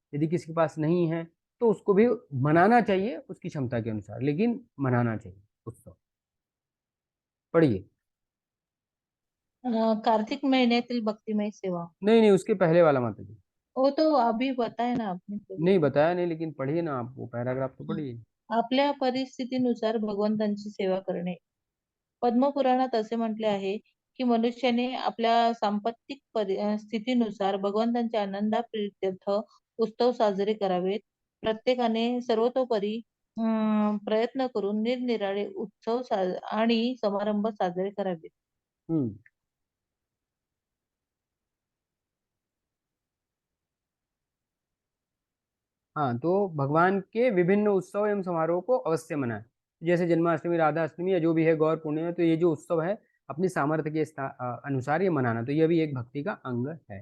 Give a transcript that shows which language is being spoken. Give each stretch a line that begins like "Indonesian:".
Hindi: यदि किसी के पास नहीं है तो उसको भी मनाना चाहिए उसकी क्षमता के अनुसार, लेकिन मनाना चाहिए उत्सव। पढ़िए।
Marathi: कार्तिक महिन्यातील भक्तिमय सेवा।
Hindi: नहीं नहीं, उसके पहले वाला माता जी। वो तो अभी बताया ना आपने नहीं कभी। बताया नहीं, लेकिन पढ़िए ना आप, वो पैराग्राफ तो पढ़िए।
Marathi: आपल्या परिस्थितीनुसार भगवंतांची सेवा करणे। पद्मपुराणात असे म्हटले आहे की मनुष्याने आपल्या सांपत्तिक स्थितीनुसार भगवंतांच्या आनंदाप्रित्यर्थ उत्सव साजरे करावेत. प्रत्येकाने सर्वतोपरी प्रयत्न करून निरनिराळे उत्सव आणि समारंभ साजरे करावेत.
Hindi: हम्म हाँ, तो भगवान के विभिन्न उत्सव एवं समारोह को अवश्य मनाएं। जैसे जन्माष्टमी, राधा अष्टमी या जो भी है, गौर पूर्णिमा, तो ये जो उत्सव है अपनी सामर्थ्य के अनुसार ये मनाना, तो यह भी एक भक्ति का अंग है।